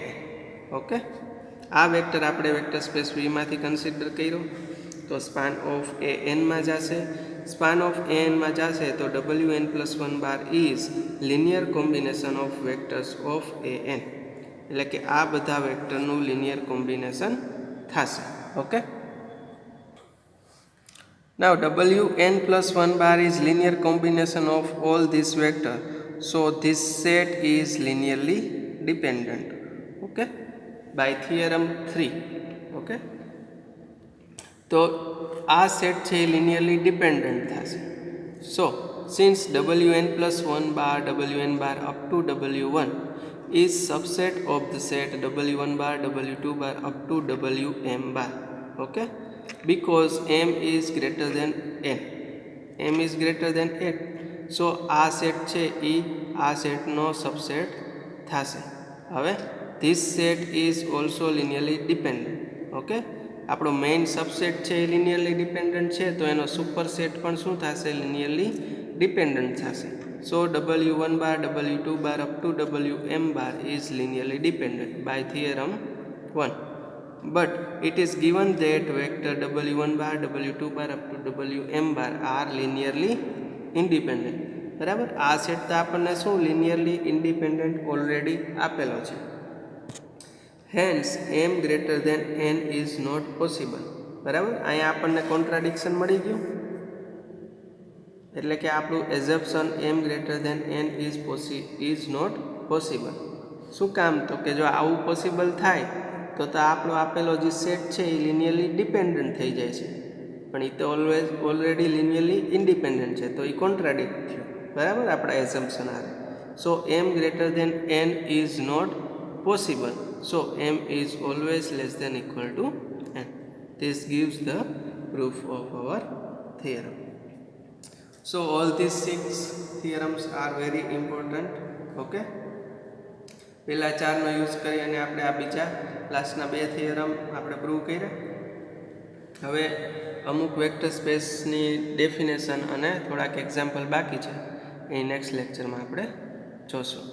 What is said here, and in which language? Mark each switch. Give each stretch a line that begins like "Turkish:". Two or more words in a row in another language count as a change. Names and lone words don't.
Gujarati: ઓકે, આ વેક્ટર આપણે
English: vector space v
Gujarati: માંથી કન્સિડર કર્યો તો
English: span of an
Gujarati: માં જશે.
English: span of an
Gujarati: માં જશે તો
English: wn plus 1 bar is linear combination of vectors of an,
Gujarati: એટલે કે આ બધા વેક્ટરનું
English: linear combination થશે.
Gujarati: ઓકે,
English: now wn plus 1 bar is linear combination of all these vector, so this set is linearly dependent. Okay, by theorem 3.
Gujarati: Okay, તો આ સેટ છે એ
English: linearly dependent
Gujarati: થશે.
English: So since wn plus 1 bar wn bar up to w1 is subset of the set w1 bar w2 bar up to wm bar. Okay, because m is greater than n, m is greater than n, so
Gujarati: આ સેટ છે એ આ સેટનો સબસેટ થશે.
English: હવે this set is also linearly dependent.
Gujarati: ઓકે, આપણો મેઇન સબસેટ છે એ
English: linearly dependent
Gujarati: છે તો એનો સુપરસેટ પણ શું થશે?
English: linearly dependent થશે. So w1 bar w2 bar up to wm bar is linearly dependent by theorem 1. But it is given that vector w1 bar w2 bar up to wm bar are linearly independent.
Gujarati: બરાબર, આ સેટ તો આપણને શું
English: linearly independent
Gujarati: ઓલરેડી આપેલો છે.
English: Hence m greater than n is not possible.
Gujarati: બરાબર, અહીંયા આપણને કોન્ટ્રાડિક્શન મળી ગયું, એટલે કે આપણું એઝમ્પશન
English: m greater than n is not possible.
Gujarati: શું કામ? તો કે જો આવું પોસિબલ થાય તો આપણો આપેલો જે સેટ છે એ
English: linearly dependent
Gujarati: થઈ જાય છે, પણ એ તો ઓલરેડી
English: linearly independent
Gujarati: છે, તો એ કોન્ટ્રાડિક્ટ થયું. બરાબર, આપણા એઝમ્પશન આવે.
English: સો m greater than n is not possible, so m is always less than equal to n. This gives the proof of our theorem. So all these 6 theorems are very important.
Gujarati: Okay, પહેલા 4નો યુઝ કરી અને આપણે આ બીજા લાસ્ટના 2 થિયરમ આપણે પ્રૂવ કર્યા. હવે અમુક વેક્ટર સ્પેસની ડેફિનેશન અને થોડાક એક્ઝામ્પલ બાકી છે, એ નેક્સ્ટ લેક્ચરમાં આપણે જોશું.